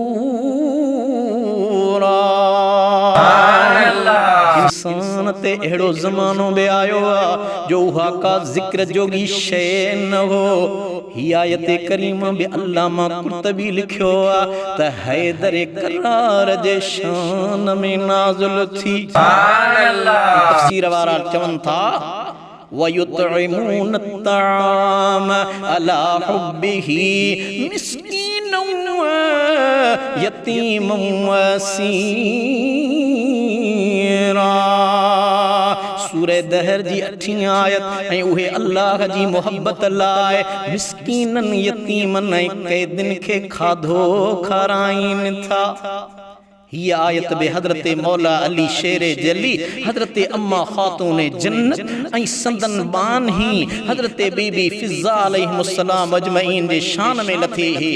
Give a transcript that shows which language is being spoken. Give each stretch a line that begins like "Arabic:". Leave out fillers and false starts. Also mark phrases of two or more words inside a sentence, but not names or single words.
Sindhi: इंसान ते अहिड़ो ज़मानो बि आयो आहे जो उहा का ज़िक्र जोगी शइ न हो। ही आयत करीम बि अल्लामा कुर्तबी लिखियो आ त हैदर करार जे शान में नाज़िल थी। तफसीर वारा चवन था
Arabic: ويطعمون الطعام على حبه مسكينا ويتيما وأسيرا.
Sindhi: सूरह दहर जी 8 आयत ऐं उहे अल्लाह जी मोहब्बत लाए मिस्कीनन यतीमन ऐं कैदिन खे खाधो खाराइन था। ही आयत बे हजरत मौला अली शेर जली हजरत अम्मा खातून जन्नत ऐं संदन बान ही हजरत बीबी फिज़ा
Arabic: عليهم السلام أجمعين
Sindhi: जे शान में लथी ही।